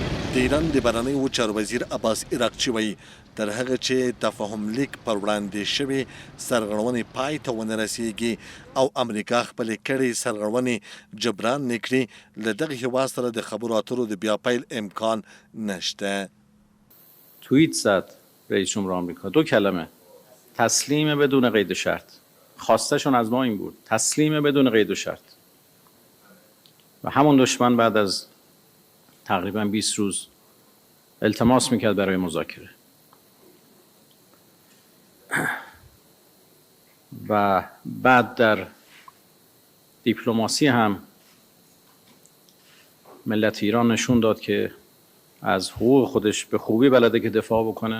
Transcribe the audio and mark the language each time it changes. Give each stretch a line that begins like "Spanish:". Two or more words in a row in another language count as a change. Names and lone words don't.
Pashto: د ایران د بهرنیو چارو وزیر عباس عراقچي وایي تر هغه چې تفاهم لیک پر وړاندې شوې سرغړونې پای ته ونه رسیږي او امریکا خپلې کړې سرغړونې جبران نه کړي له دغه هېواد سره د خبرو اترو د بیا پیل امکان نشته.
Persian: توییت زد رئیس جمهور آمریکا 2 کلمه تسلیم بدون قید و شرط. خواستشون از ما این بود تسلیم بدون قید و شرط و همون دشمن بعد از تقریبا 20 روز التماس میکرد برای مذاکره و بعد در دیپلماسی هم ملت ایران نشون داد که از حقوق خودش به خوبی بلده که دفاع بکنه.